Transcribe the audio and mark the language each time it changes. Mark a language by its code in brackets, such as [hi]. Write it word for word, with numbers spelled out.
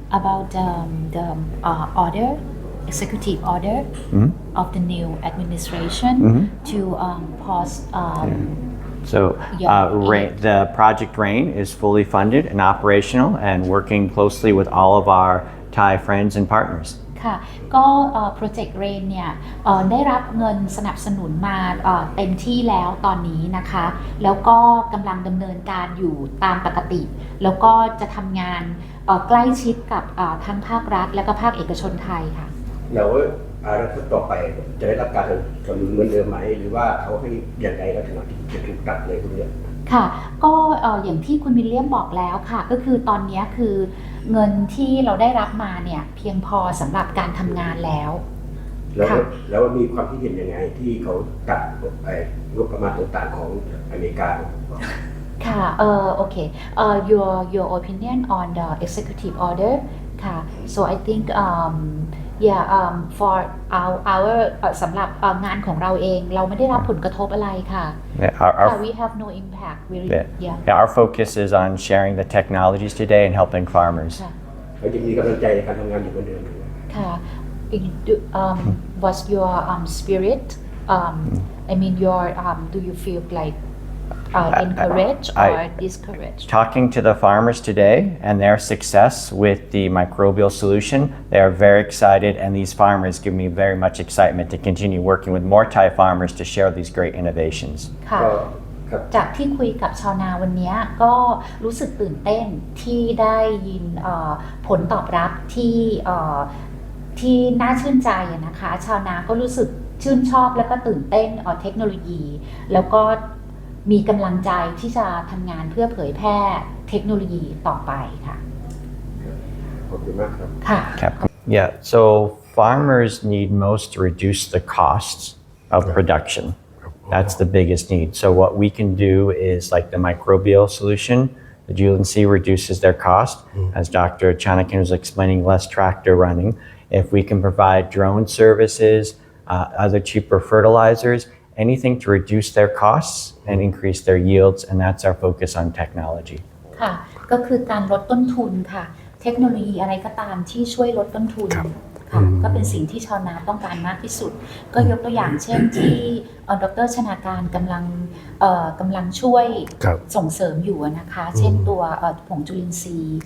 [en] about um, the uh, order, executive order Mhm. of the new administration Mhm. to um, pause. Um, So uh, Yeah. Ra- the Project RAIN is fully funded and operational and working closely with all of our Thai friends and partners. [th] ค่ะก็โปรเจกต์เรนเนี่ยเอ่อได้รับเงินสนับสนุนมาเอ่อเต็มที่แล้วตอนนี้นะคะ แล้วก็กำลังดำเนินการอยู่ตามปกติ แล้วก็จะทำงานเอ่อใกล้ชิดกับเอ่อทั้งภาครัฐและก็ภาคเอกชนไทยค่ะ แล้วอนาคตต่อไปจะได้รับการสนับสนุนเหมือนเดิมไหม หรือว่าเขาให้อย่างไรแล้วถึงจะถูกตัดเลยพวกเนี้ย ค่ะก็เอ่ออย่างที่คุณวิลเลียมบอกแล้วค่ะ ก็คือตอนเนี้ยคือเงินที่เราได้รับมาเนี่ยเพียงพอสำหรับการทำงานแล้ว แล้ว ค่ะ แล้วมีความคิดเห็นยังไงที่เขาตัดไอ้งบประมาณต่างๆของอเมริกา ค่ะเอ่อโอเคเอ่อ [en] your your opinion on the executive order [th] ค่ะ [en] so I think um yeah um for our our [th] เอ่อสำหรับเอ่องานของเราเองเราไม่ได้รับผลกระทบอะไรค่ะ [en] Yeah, Our, [th] ค่ะ [en] our, we have no impact we yeah. yeah Yeah, our focus is on sharing the technologies today and helping farmers. [th] ค่ะ เขาจะมีกำลังใจในการทำงานอยู่เหมือนเดิมหรือเปล่า [en] ค่ะ You do- um what's your um spirit um I mean your um do you feel like uh, I- encouraged I- or discouraged Talking to the farmers today and their success with the microbial solution, they are very excited, and these farmers give me very much excitement to continue working with more Thai farmers to share these great innovations. [th] ค่ะ ก็ครับ จากที่คุยกับชาวนาวันเนี้ยก็รู้สึกตื่นเต้นที่ได้ยินเอ่อผลตอบรับที่เอ่อที่น่าชื่นใจอะนะคะ ชาวนาก็รู้สึกชื่นชอบแล้วก็ตื่นเต้นเอ่อเทคโนโลยี แล้วก็มีกำลังใจที่จะทำงานเพื่อเผยแพร่เทคโนโลยีต่อไปค่ะ ขอบคุณมากครับ ค่ะ [en] Capcom. Yeah, so farmers need most to reduce the costs of production. That's the biggest need. So what we can do is like the microbial solution, the Julian-C reduces their cost. As Doctor Chanakin was explaining, less tractor running. If we can provide drone services, uh, other cheaper fertilizers, anything to reduce their costs and increase their yields, and that's our focus on technology. [th] ค่ะ ก็คือการลดต้นทุนค่ะ เทคโนโลยีอะไรก็ตามที่ช่วยลดต้นทุนค่ะก็เป็นสิ่งที่ชาวนาต้องการมากที่สุด ก็ยกตัวอย่างเช่นที่เอ่อดรชนาการกำลังเอ่อกำลังช่วย ครับ ส่งเสริมอยู่อะนะคะ เช่นตัวเอ่อผงจุลินทรีย์